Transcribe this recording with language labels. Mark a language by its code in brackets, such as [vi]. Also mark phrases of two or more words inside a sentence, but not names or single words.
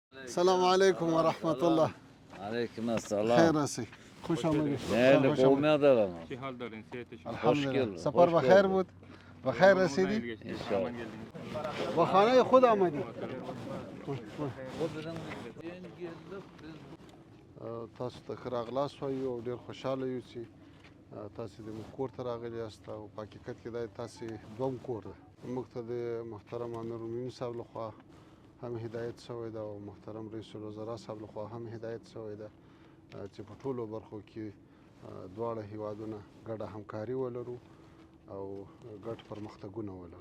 [ar] السلام علیکم ورحمت الله. علیکم السلام. [fa] خیر هستی؟ خوش آمدید. نه قومی دارم. چه حال دارین؟ الحمدلله. سفر بخیر بود؟ بخیر رسیدی؟ با خانه خود آمدی؟ [ps] تاسو ته ښه راغلاست وایو او ډېر خوشحاله یو چې تاسې زموږ کور ته راغلي یاست او په حقیقت کې دا تاسې دوم کور دی. موږ ته د محترم امیرالمؤمنین صاحب لخوا هم هدایت شوی ده او محترم رئیس الوزرا صاحب لخوا هم هدایت شوی ده چې په ټولو برخو کې دواړه هیوادونه ګډه همکاري ولرو او ګډ پرمختګونه ولرو.